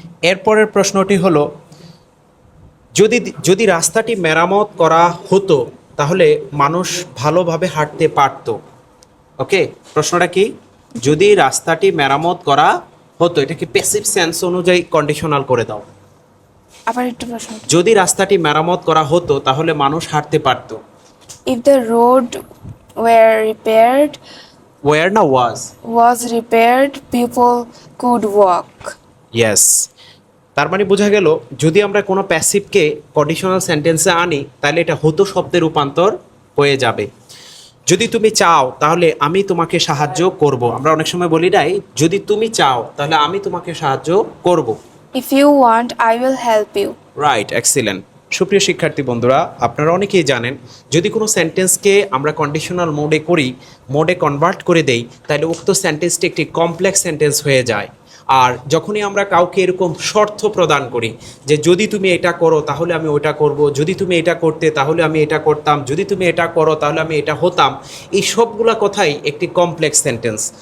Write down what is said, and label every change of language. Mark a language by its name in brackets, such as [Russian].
[Bangla] এরপরের প্রশ্নটি হলো যদি যদি রাস্তাটি মেরামত করা হতো তাহলে মানুষ ভালোভাবে হাঁটতে পারতো। ওকে, প্রশ্নটা কি? যদি রাস্তাটি মেরামত করা হতো, এটাকে প্যাসিভ সেন্স অনুযায়ী কন্ডিশনাল করে দাও। আবার একটু প্রশ্ন। যদি রাস্তাটি মেরামত করা হতো তাহলে মানুষ হাঁটতে পারতো। [English] If the road were repaired, [Bangla] war না [English] was repaired, people could walk. Yes. [Bangla] তার মানে বোঝা গেল যদি আমরা কোনো প্যাসিভকে কন্ডিশনাল সেন্টেন্সে আনি তাহলে এটা হতো শব্দে রূপান্তর হয়ে যাবে। যদি তুমি চাও তাহলে আমি তোমাকে সাহায্য করব। আমরা অনেক সময় বলি নাই যদি তুমি চাও তাহলে আমি তোমাকে সাহায্য করব। [English] If you want, I will help you. Right, excellent. [Bangla] সুপ্রিয় শিক্ষার্থী বন্ধুরা, আপনারা অনেকেই জানেন যদি কোনো সেন্টেন্সকে আমরা কন্ডিশনাল মোডে কনভার্ট করে দেই তাহলে উক্ত সেন্টেন্সটি একটি কমপ্লেক্স সেন্টেন্স হয়ে যায়। আর যখনই আমরা কাউকে এরকম শর্ত প্রদান করি যে যদি তুমি এটা করো তাহলে আমি ওটা করব, যদি তুমি এটা করতে তাহলে আমি এটা করতাম, যদি তুমি এটা করো তাহলে আমি এটা হতাম, এই সবগুলা কথাই একটি কমপ্লেক্স সেন্টেন্স।